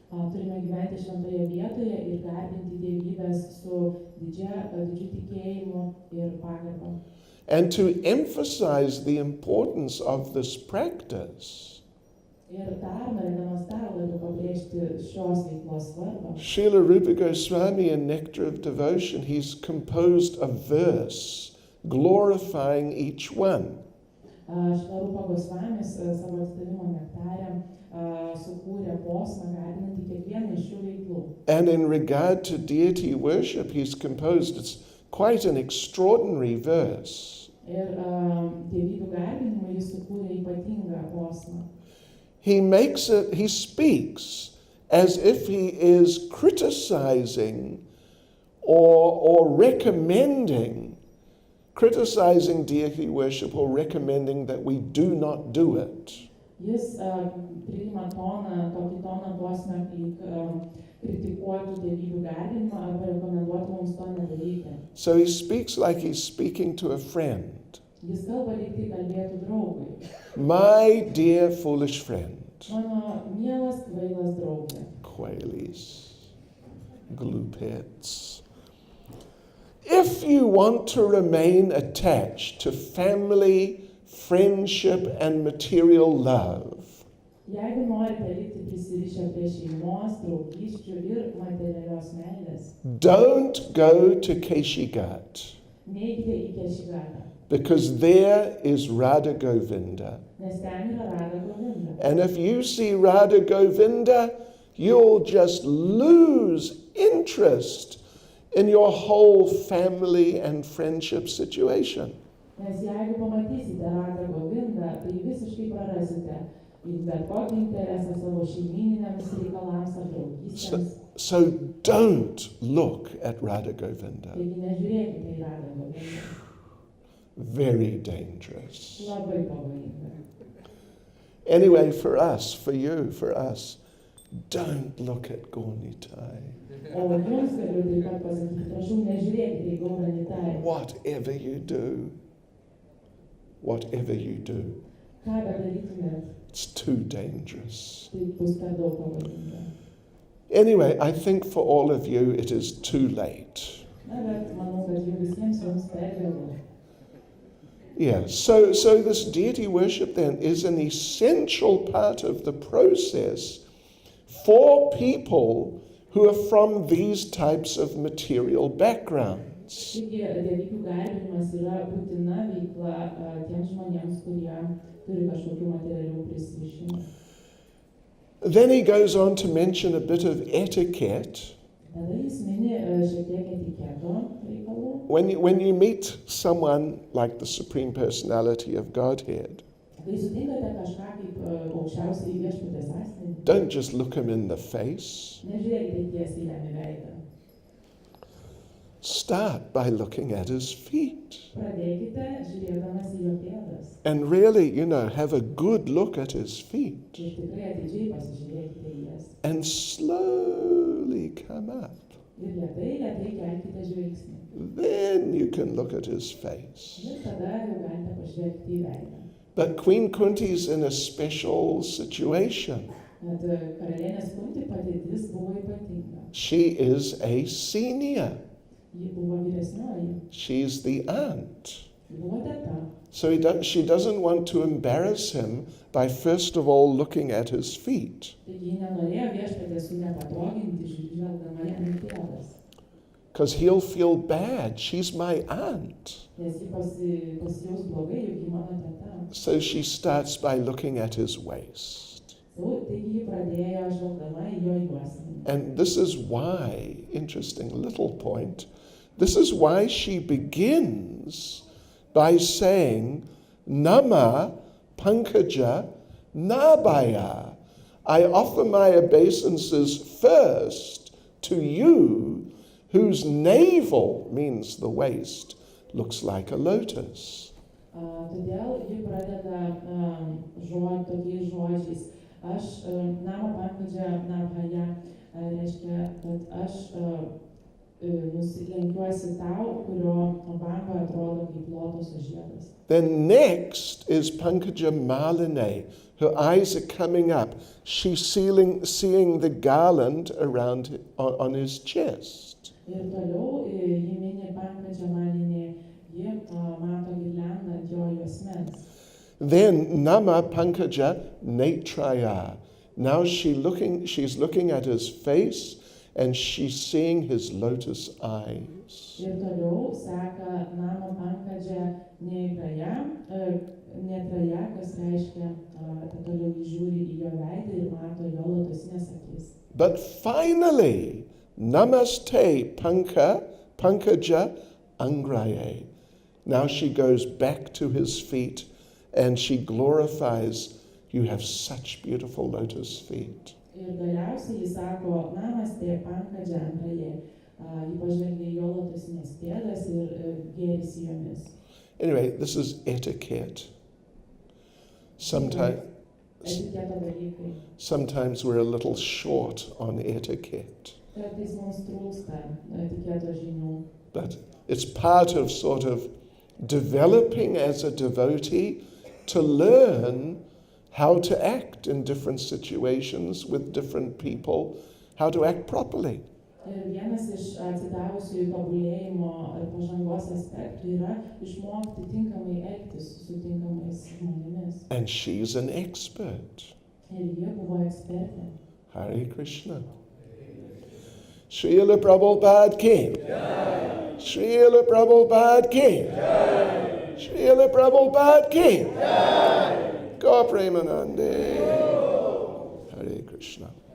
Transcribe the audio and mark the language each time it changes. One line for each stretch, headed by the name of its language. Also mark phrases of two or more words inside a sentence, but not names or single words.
English: And to emphasize the importance of this practice, Srila Rupa Goswami in Nectar of Devotion, he's composed a verse glorifying each one.
Lithuanian: Švarupa Gosvamis savo atsidavimo nektarę sukūrė posmą, garbinantį kiekvieną iš šių veiklų.
English: And in regard to deity worship, he's composed, it's quite an extraordinary verse.
Lithuanian: Ir dievybių garbinimui jis sukūrė ypatingą posmą.
English: He speaks as if he is criticizing or recommending, criticizing deity worship or recommending that we do not do it.
Lithuanian: Jis priima tokį toną posmę, lyg kritikuotų dievybių garbinimą arba rekomenduotų mums to nedaryti.
English: So he speaks like he's speaking to a friend.
Lithuanian: Jis kalba lyg tai kalbėtų draugui.
English: My dear foolish friend.
Lithuanian: Mano mielas kvailas draugė. Quailies, gloopheads.
English: If you want to remain attached to family, friendship, and material love,
Lithuanian: Jeigu norite likti prisirišę prie šeimos, draugysčių ir materialios meilės,
English: don't go to Keshigat,
Lithuanian: neikite į Kešigatą,
English: because there is Radha Govinda.
Lithuanian: nes ten yra Radha Govinda.
English: And if you see Radha Govinda, you'll just lose interest in your whole family and friendship situation.
Lithuanian: Nes jeigu pamatysite Radha Govindą, tai visiškai prarasite bet kokį interesą savo šeimyniniams reikalams ar draugystėms.
English: So don't look at Radha Govinda.
Lithuanian: Taigi nežiūrėkite į Radha Govindą.
English: Very dangerous.
Lithuanian: Labai pavojinga.
English: Anyway, for us, for you, for us, don't look at Gaunitai.
Lithuanian: O jums galiu taip pat pasakyti, prašau, nežiūrėkite į Gaunitai.
English: Whatever you do,
Lithuanian: Ką bedarytumėt,
English: it's too dangerous.
Lithuanian: tai bus per daug pavojinga.
English: Anyway, I think for all of you it is too late.
Lithuanian: Na, bet manau, kad jau visiems jums per vėlu.
English: Yeah, so this deity worship then is an essential part of the process for people who are from these types of material backgrounds.
Lithuanian: Taigi, dievybių garbinimas yra būtina veikla tiems žmonėms, kurie turi kažkokių materialių prisirišimų.
English: Then he goes on to mention a bit of etiquette.
Lithuanian: Tada jis mini šiek tiek etiketo reikalų.
English: When you meet someone like the Supreme Personality of Godhead,
Lithuanian: Kai sutinkate kažką kaip aukščiausiai viešpatės asmenį,
English: don't just look him in the face.
Lithuanian: nežiūrėkite tiesiai jam į veidą.
English: Start by looking at his feet.
Lithuanian: Pradėkite žiūrėdamas į jo pėdas.
English: And really, have a good look at his feet.
Lithuanian: Ir tikrai atidžiai pasižiūrėkite į jas.
English: And slowly come up.
Lithuanian: Ir lėtai kelkite žvilgsnį.
English: Then you can look at his face.
Lithuanian: Ir tada jau galite pažvelgti į veidą.
English: But Queen Kunti's in a special situation.
Lithuanian: Net karalienės Kunti padėtis buvo ypatinga.
English: She is a senior.
Lithuanian: Ji buvo vyresnioji.
English: She's the aunt.
Lithuanian: Ji buvo teta.
English: So she doesn't want to embarrass him by first of all looking at his feet.
Lithuanian: Taigi ji nenorėjo viešpatės su nepatoginti, žvelgdama jam į pėdas.
English: Because he'll feel bad. She's my aunt.
Lithuanian: Nes ji pasijaus blogai, juk ji mano teta.
English: So she starts by looking at his waist.
Lithuanian: Taigi ji pradėjo žvelgdama į jo juosmenį.
English: And this is why, interesting little point, this is why she begins by saying,
Sanskrit: नमः पङ्कजनाभाय.
English: I offer my obeisances first to you, whose navel, means the waist, looks like a lotus.
Lithuanian: Todėl ji pradeda tokiais žodžiais. Aš
Sanskrit: नमः पङ्कजनाभाय
Lithuanian: reiškia, kad aš nusilenkiuosi tau, kurio bamba atrodo kaip lotoso žiedas.
English: Then next is
Sanskrit: पङ्कजमालिने.
English: Her eyes are coming up. She's seeing the garland around on his chest.
Lithuanian: Ir toliau ji mini
Sanskrit: पङ्कजमालिने,
Lithuanian: ji mato girliandą ant jo juosmens.
Sanskrit: Then नमः पङ्कजनेत्राय.
English: Now she's looking at his face and she's seeing his lotus eyes.
Lithuanian: Ir toliau seka
Sanskrit: नमः पङ्कजनेत्राय,
Lithuanian: kas reiškia, kad toliau jis žiūri į jo veidą ir mato jo lotusinės akis.
English: But finally,
Sanskrit: नमस्ते पङ्कजाङ्घ्रये.
English: Now she goes back to his feet and she glorifies, you have such beautiful lotus feet.
Lithuanian: Ir galiausiai jis sako,
Sanskrit: नमस्ते पङ्कजाङ्घ्रये.
Lithuanian: Ji pažvelgia į jo lotusinės pėdas ir gėrisi jomis.
English: Anyway, this is etiquette. Sometimes
Lithuanian: Etiketo dalykai.
English: Sometimes we're a little short on etiquette.
Lithuanian: Kartais mums trūksta etiketo žinių.
English: But it's part of sort of developing as a devotee to learn how to act in different situations with different people, how to act properly.
Lithuanian: Ir vienas iš atsidavusiųjų tobulėjimo ar pažangos aspektų yra išmokti tinkamai elgtis su tinkamais žmonėmis.
English: And she's an expert.
Lithuanian: Ir jie buvo ekspertė.
Sanskrit: हरे कृष्ण. Srila Prabhupada ki. Srila Prabhupada ki. Srila Prabhupada ki. Go Premanande. हरे कृष्ण.